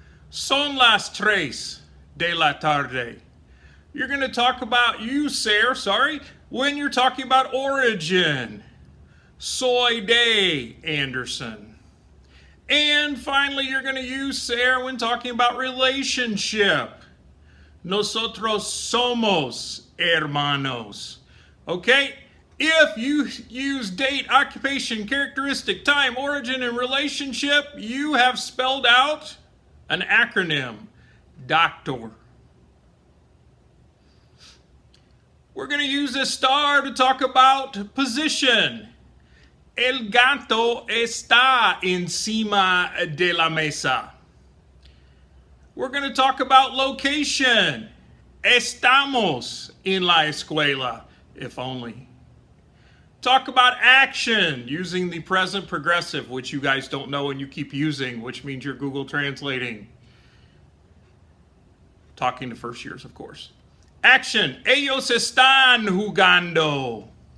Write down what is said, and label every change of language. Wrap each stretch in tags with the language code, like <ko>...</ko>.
<es>Son las 3 de la tarde.</es> <en>You're going to use ser, when you're talking about origin.</en> <es>Soy de Anderson.</es> <en>And finally, you're going to use ser when talking about relationship.</en> <es>Nosotros somos hermanos.</es> <en>Okay? If you use date, occupation, characteristic, time, origin, and relationship, you have spelled out an acronym. Doctor. We're going to use Estar to talk about position.</en> <es>El gato está encima de la mesa.</es> <en>We're going to talk about location.</en> <es>Estamos en la escuela,</es> <en>if only. Talk about action using the present progressive, which you guys don't know and you keep using, which means you're Google translating. Talking to first years, of course. Action.</en> <es>Ellos están jugando.</es>